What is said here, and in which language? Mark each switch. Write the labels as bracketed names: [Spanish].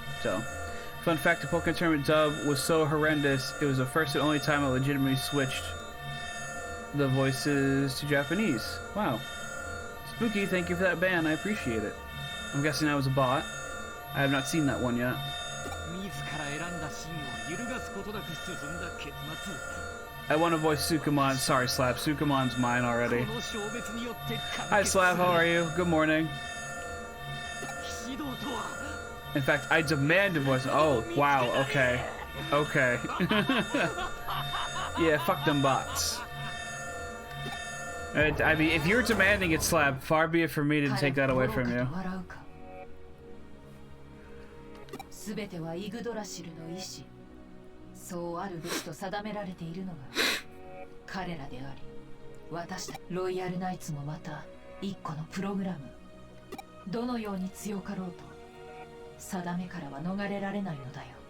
[English] So, fun fact: the Pokemon Tournament dub was so horrendous, it was the first and only time I legitimately switched the voices to Japanese. Wow. Spooky, thank you for that ban. I appreciate it. I'm guessing that was a bot. I have not seen that one yet. [Japanese] 自ら選んだ芯を揺るがすことなく進んだ結末 [English] I want to voice Sukamon. Sorry, Slab. Sukamon's mine already. [Japanese] この消滅によって [English] Hi, [Japanese] 完結 [English] Slab. How are you? Good morning. [Japanese] 騎士道とは [English] In fact, I demand to voice. Oh, wow. Okay. Okay. Yeah, fuck them bots. I mean, if you're demanding it, Slab, far be it from me to take that away from you. [Japanese] 全てはイグドラシルの意志、そうあるべきと定められているのが彼らであり、私たちロイヤルナイツもまた一個のプログラム。どのように強かろうと定めからは逃れられないのだよ。